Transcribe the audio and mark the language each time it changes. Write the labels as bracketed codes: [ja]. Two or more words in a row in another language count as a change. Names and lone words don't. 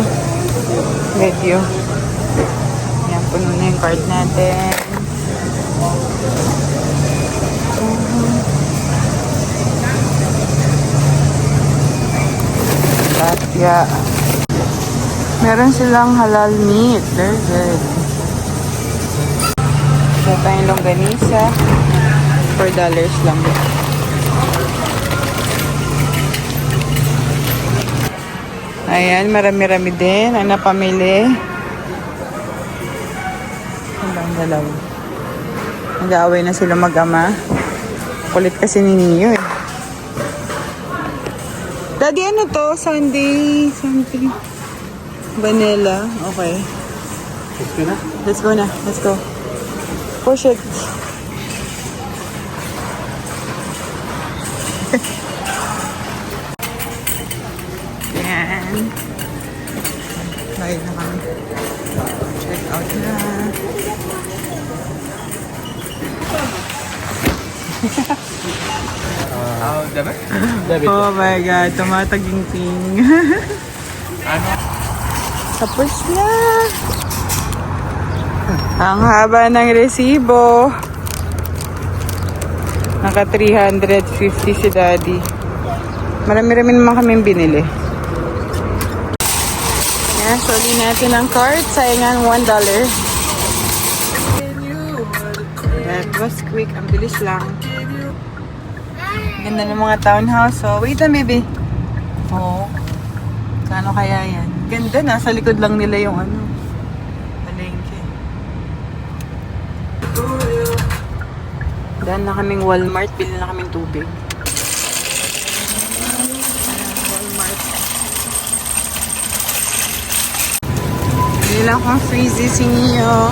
[tl] Medyo. Puno na yung card natin. Lapya. Meron silang [en] halal meat. They're good. [tl] So, tayong longganisa. $4 lang. Ayan, marami-rami din ang napamili. Dalawa. Nag-aaway na sila mag-ama. Kulit kasi ni Neo eh. Daddy, ano to? [en] Sunday something. Vanilla. Okay. Let's go na. Let's go na. Let's go. Push it. [tl] Yan. Bayad na kami. [en] Check out na. Debit. Oh my God, [tl] tumataging-ting. Tapos na. Ang haba ng resibo. Naka 350 si Daddy. Marami-rami naman kaming binili. Yan, soli natin ang cart. Sayangan $1. [en] That was quick. [tl] Ang bilis lang. Ganda ng mga townhouse. [en] So, wait a maybe. [tl] Oh. Kano kaya yan? Ganda na. Sa likod lang nila yung ano. Palengke. Daan na kaming Walmart. Bili na kaming tubig. Walmart. Bili lang akong freezy sinyo.